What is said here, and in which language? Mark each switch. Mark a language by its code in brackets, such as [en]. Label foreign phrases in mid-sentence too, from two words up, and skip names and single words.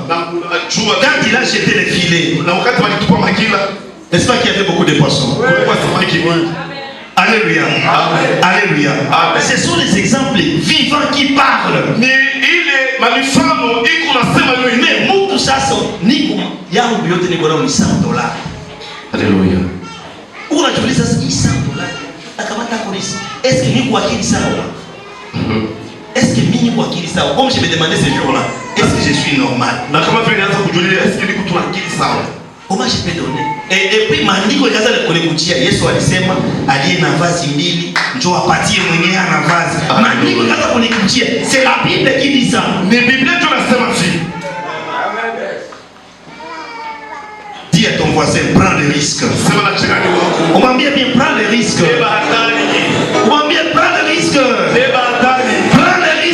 [fr] Quand il a jeté les filets, n'est-ce pas qu'il y avait beaucoup de poissons? Alléluia. Alléluia. Ce sont les exemples vivants qui parlent. Mais tout ça, c'est $100. Alléluia. [sw] Unajiuliza $100. Akamata polisi. [fr] Est-ce que [sw] mimi kwa akili sawa? [fr] Est-ce que [sw] mimi kwa akili sawa? [fr] Comme je me demandais ce jour-là, est-ce que je suis normal? [sw] Na kama vile nianza kujiuliza, [fr] est-ce que [sw] niko tu akili sawa? [fr] Comment je peux donner? Et puis [sw] maandiko ikaanza kunikutia. Yesu alisema aliye na vazi mbili njoo apatie mwenyewe ana vazi. Maandiko ikaanza kunikutia. [fr] C'est la Bible qui dit ça. [sw] Ni Biblia tu nasema hivi. [fr] Dis à ton voisin, prends le risque. On m'a bien prends le risque. On m'a bien prends le risque. Prends le